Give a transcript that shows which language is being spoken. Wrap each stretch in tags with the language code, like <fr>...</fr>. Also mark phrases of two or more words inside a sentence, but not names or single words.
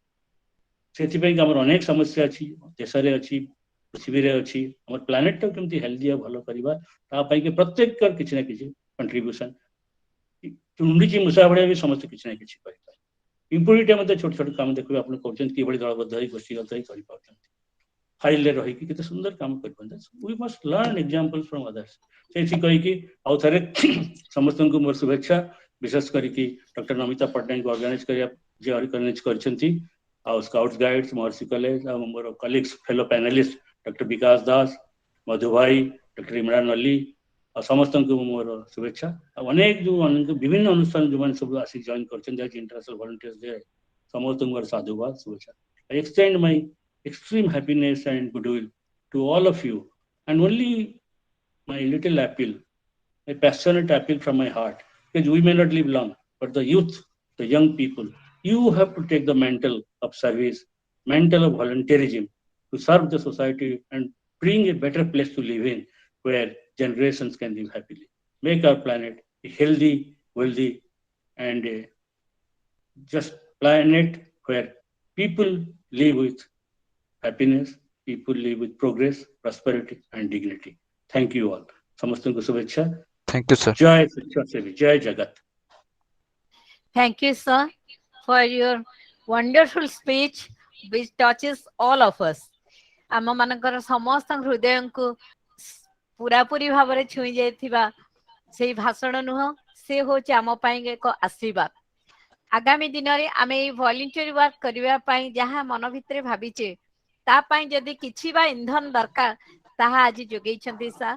<or>ସେଥିପାଇଁ ଆମର ଅନେକ ସମସ୍ୟା ଅଛି ଦେଶରେ ଅଛି ପୃଥିବୀରେ ଅଛି ଆମର ପ୍ଲାନେଟଟାକୁ କେମିତି ହେଲ୍ଦି ଆଉ ଭଲ କରିବା ତା ପାଇଁ କି ପ୍ରତ୍ୟେକର କିଛି ନା କିଛି କଣ୍ଟ୍ରିବ୍ୟୁସନ ଚୁଣ୍ଡିଚି ମୂଷା ଭଳିଆ ବି ସମସ୍ତେ କିଛି ନା କିଛି କରିପାରିବେ। ଇମ୍ପ୍ୟୁନିଟି ମଧ୍ୟ ଛୋଟ ଛୋଟ କାମ ଦେଖିବେ ଆପଣ କରୁଛନ୍ତି କିଭଳି ଦଳବଦ୍ଧ ହେଇ ଗୋଷ୍ଠୀଗତ ହେଇ କରିପାରୁଛନ୍ତି ଫାଇଲରେ ରହିକି କେତେ ସୁନ୍ଦର କାମ କରିପାରନ୍ତି।</or> <en>We must learn example from others</en> <or>ସେଇଠି କହିକି ଆଉ ଥରେ ସମସ୍ତଙ୍କୁ ମୋର ଶୁଭେଚ୍ଛା ବିଶେଷ କରିକି ଡକ୍ଟର ନମିତା ପଟ୍ଟନାୟକ ଅର୍ଗାନାଇଜ କରିବା ଯେ ଅର୍ଗାନାଇଜ କରିଛନ୍ତି ଆଉ</or> <en>Scouts Guides</en> <or>ମହର୍ଷି କଲେଜ ଆଉ ମୋର</or> <en>colleagues fellow panelists</en> <or>ଡକ୍ଟର ବିକାଶ ଦାସ ମଧୁ ଭାଇ ଡକ୍ଟର ଇମରାନ ଅଲି ଆଉ ସମସ୍ତଙ୍କୁ ମୋର ଶୁଭେଚ୍ଛା ଆଉ ଅନେକ ଯେଉଁ ବିଭିନ୍ନ ଅନୁଷ୍ଠାନ ଯେଉଁମାନେ ସବୁ ଆସିକି ଜଏନ୍ କରିଛନ୍ତି ଆଜି</or> <en>International Volunteers Day</en> <or>ସମସ୍ତଙ୍କୁ ମୋର ସାଧୁବାଦ ଶୁଭେଚ୍ଛା।</or> <en>I extend my extreme happiness and goodwill to all of you and only my little appeal, a passionate appeal from my heart, because we may not live long, but the youth, the young people, you have to take the mantle of service, mantle of volunteerism to serve the society and bring a better place to live in where generations can live happily. Make our planet a healthy, wealthy, and a just planet where people live with happiness, people live with progress, prosperity, and dignity. Thank you all.</en> <or>ସମସ୍ତଙ୍କୁ ଶୁଭେଚ୍ଛା।</or> <en>Thank you, sir.</en> <hi>जय स्वेच्छासेवी, जय जगत।</hi> <en>Thank you, sir, for your wonderful speech which touches all of us.</en> <or>ଆମ ମାନଙ୍କର ସମସ୍ତ ହୃଦୟଙ୍କୁ ପୁରାପୁରି ଭାବରେ ଛୁଇଁ ଯାଇଥିବା ସେଇ ଭାଷଣ ନୁହଁ ସେ ହଉଛି ଆମ ପାଇଁ ଏକ ଆଶୀର୍ବାଦ। ଆଗାମୀ ଦିନରେ ଆମେ ଏଇ</or> <en>volunteer work</en> <or>କରିବା ପାଇଁ ଯାହା ମନ ଭିତରେ ଭାବିଛେ ତା ପାଇଁ ଯଦି କିଛି ବା ଇନ୍ଧନ ଦରକାର ତାହା ଆଜି ଯୋଗେଇଛନ୍ତି ସାର୍।</or>